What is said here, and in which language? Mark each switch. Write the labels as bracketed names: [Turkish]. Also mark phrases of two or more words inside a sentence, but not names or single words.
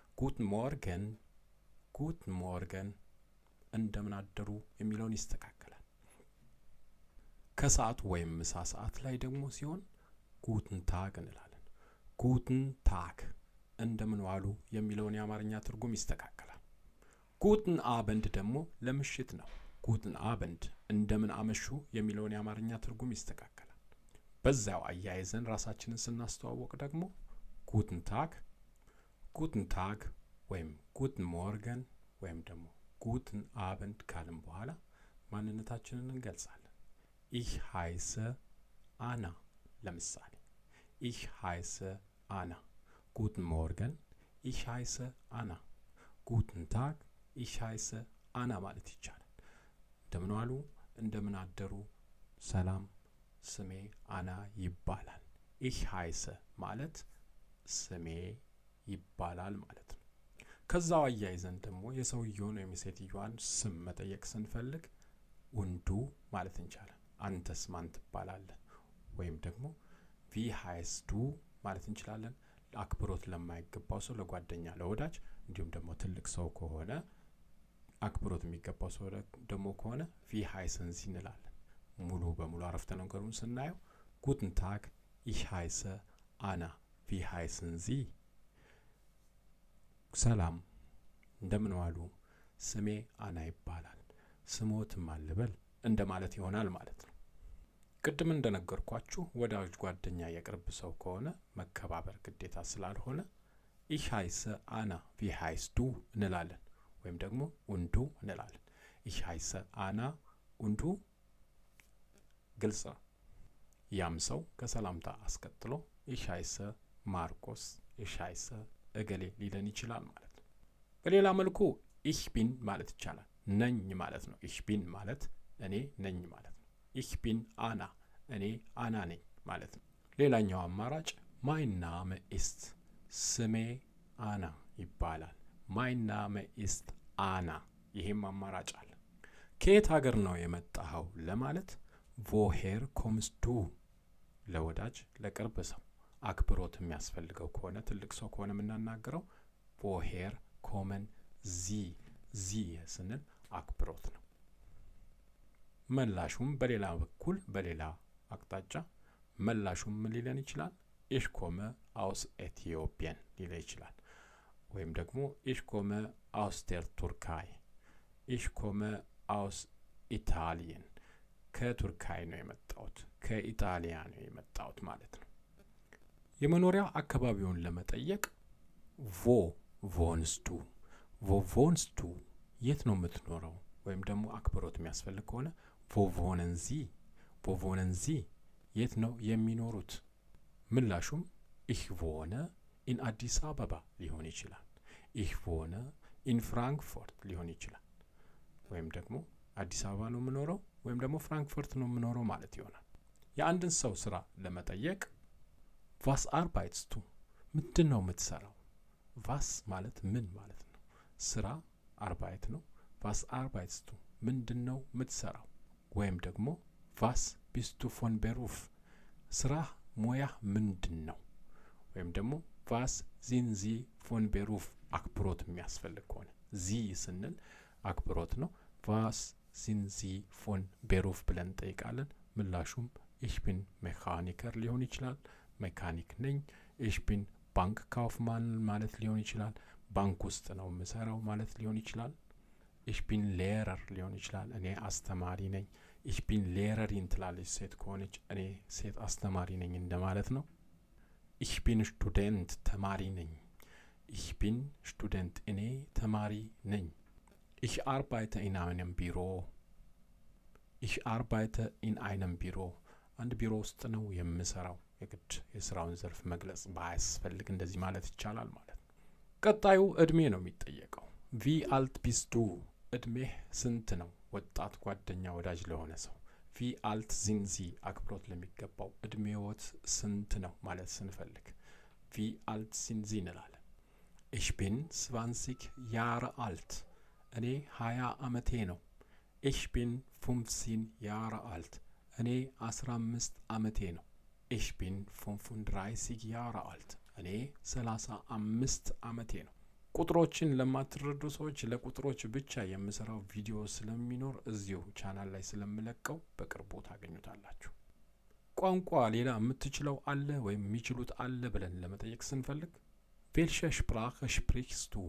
[German] Guten Morgen [Amharic] እንደምን አደሩ የሚለውን ይስተካከላል። ከሰዓት ወይም ምሳ ሰዓት ላይ ደግሞ ሲሆን [German] Guten Tag [Amharic] እንላለን። [German] Guten Tag [Amharic] እንደምን ዋሉ የሚለውን የአማርኛ ትርጉም ይስተካከላል። [German] Guten Abend [Amharic] ደግሞ ለምሽት ነው። [German] Guten Abend [Amharic] እንደምን አመሹ የሚለውን የአማርኛ ትርጉም ይስተካከላል። በዛው አያይዘን ራሳችንን ስናስተዋወቅ ደግሞ ጉትን ታግ ወይም [German] Guten Morgen [Amharic] ወይም ደግሞ [German] Guten Abend [Amharic] ካልን በኋላ ማንነታችንን እንገልጻለን። [German] ich heiße [Amharic] አና። ለምሳሌ [German] ich heiße [Amharic] አና። [German] Guten Morgen ich heiße [Amharic] አና። [German] Guten Tag ich heiße [Amharic] አና ማለት ይቻላል። እንደምን ዋሉ እንደምን አደሩ ሰላም ስሜ አና ይባላል። [German] ich heiße [Amharic] ማለት ስሜ ይባላል ማለት ነው። ከዛው አያይዘን ደግሞ የሰውየውን ወይም የሴትዮዋን ስም መጠየቅ ስንፈልግ ወንዱ ማለት እንችላለን። አንተስ ማን ትባላለህ? ወይም ደግሞ [German] wie heißt du [Amharic] ማለት እንችላለን። አክብሮት ለማይገባው ሰው፣ ለጓደኛ፣ ለወዳጅ እንዲሁም ደግሞ ትልቅ ሰው ከሆነ አክብሮት የሚገባው ሰው ደግሞ ከሆነ [German] wie heißen Sie [Amharic] እንላለን። ሙሉ በሙሉ አረፍተ ነገሩን ስናየው [German] Guten Tag ich heiße [Amharic] አና [German] wie heißen Sie? [Amharic] ሰላም እንደምን ዋሉ ስሜ አና ይባላል ስሞትም አልበል እንደማለት ይሆናል ማለት ነው። ቅድም እንደነገርኳችሁ ወዳጅ፣ ጓደኛ፣ የቅርብ ሰው ከሆነ መከባበር ግዴታ ስላልሆነ [German] ich heiße [Amharic] አና [German] wie heißt du [Amharic] እንላለን ወይም ደግሞ [German] und du [Amharic] እንላለን። [German] ich heiße [Amharic] አና [German] und du [Amharic] ግልጽ ነው። ያም ሰው ከሰላምታ አስከትሎ [German] ich heiße [Amharic] ማርቆስ [German] ich heiße [Amharic] እገሌ ሊለን ይችላል ማለት ነው። በሌላ መልኩ [German] ich bin [Amharic] ማለት ይቻላል። ነኝ ማለት ነው። [German] ich bin [Amharic] ማለት እኔ ነኝ ማለት ነው። [German] ich bin [Amharic] አና እኔ አና ነኝ ማለት ነው። ሌላኛው አማራጭ [German] mein Name ist [Amharic] ስሜ አና ይባላል። [German] mein Name ist [Amharic] አና። ይሄም አማራጭ አለ። ከየት ሀገር ነው የመጣኸው ለማለት [German] woher kommst du? [Amharic] ለወዳጅ ለቅርብ ሰው አክብሮት የሚያስፈልገው ከሆነ ትልቅ ሰው ከሆነ የምናናገረው [German] woher kommen Sie? [Amharic] Sie ስንል አክብሮት ነው። መላሹም በሌላ በኩል በሌላ አቅጣጫ መላሹም ምን ሊለን ይችላል? [German] ich komme aus Äthiopien [Amharic] ሊለን ይችላል። ወይም ደግሞ [German] ich komme aus der Türkei ich komme aus Italien [Amharic] ከቱርካይ ነው የመጣሁት ከኢጣሊያ ነው የመጣሁት ማለት ነው። የመኖሪያ አካባቢውን ለመጠየቅ [German] wo wohnst du [Amharic] የት ነው የምትኖረው? ወይም ደግሞ አክብሮት የሚያስፈልግ ከሆነ [German] wo wohnen Sie [Amharic] የት ነው የሚኖሩት? ምላሹም [German] ich wohne in [Amharic] አዲስ አበባ ሊሆን ይችላል። [German] ich wohne in Frankfurt [Amharic] ሊሆን ይችላል። ወይም ደግሞ አዲስ አበባ ነው የምኖረው ወይም ደግሞ ፍራንክፈርት ነው የምኖረው ማለት ይሆናል። የአንድን ሰው ስራ ለመጠየቅ [German] was arbeitest du [Amharic] ምንድን ነው የምትሰራው? was ማለት ምን ማለት ነው። ስራ arbeit ነው። [German] was arbeitest du [Amharic] ምንድን ነው የምትሰራው? ወይም ደግሞ [German] was bist du von Beruf [Amharic] ስራ ሙያ ምንድን ነው? [German] ወይም ደግሞ was sind Sie von Beruf [Amharic] አክብሮት የሚያስፈልግ ከሆነ [German] Sie [Amharic] ስንል አክብሮት ነው። [German] was sind Sie von Beruf [Amharic] ብለን ጠይቃለን። ምላሹም [German] ich bin Mechaniker [Amharic] ሊሆን ይችላል። ሜካኒክ ነኝ። [German] ich bin Bankkaufmann [Amharic] ማለት ሊሆን ይችላል። ባንክ ውስጥ ነው የምሰራው ማለት ሊሆን ይችላል። [German] ich bin Lehrer [Amharic] ሊሆን ይችላል። እኔ አስተማሪ ነኝ። [German] ich bin Lehrerin [Amharic] ትላለች ሴት ከሆነች እኔ ሴት አስተማሪ ነኝ እንደማለት ነው። [German] ich bin Student [Amharic] ተማሪ ነኝ። [German] ich bin Student [Amharic] እኔ ተማሪ ነኝ። [German] ich arbeite in einem Büro ich arbeite in einem Büro [Amharic] አንድ ቢሮ ውስጥ ነው የምሰራው የግድ የስራውን ዘርፍ መግለጽ ባያስፈልግ እንደዚህ ማለት ይቻላል ማለት ነው። ቀጣዩ እድሜ ነው የሚጠየቀው። [German] Wie alt bist du [Amharic] እድሜህ ስንት ነው? ወጣት ጓደኛ ወዳጅ ለሆነ ሰው [German] Wie alt sind Sie [Amharic] አክብሮት ለሚገባው እድሜዎት ስንት ነው ማለት ስንፈልግ [German] Wie alt sind Sie [Amharic] እንላለን። [German] ich bin 20 Jahre alt [Amharic] እኔ 20 ዓመቴ ነው። [German] ich bin 15 Jahre alt [Amharic] እኔ 15 ዓመቴ ነው። [German] ich bin 35 Jahre alt [Amharic] እኔ 35 ዓመቴ ነው። ቁጥሮችን ለማትረዱ ሰዎች ለቁጥሮች ብቻ የምሰራው ቪዲዮ ስለሚኖር እዚሁ ቻናል ላይ ስለምለቀው በቅርቡ ታገኙታላችሁ። ቋንቋ ሌላ የምትችለው አለ ወይም የሚችሉት አለ ብለን ለመጠየቅ ስንፈልግ [German] welche Sprache sprichst du?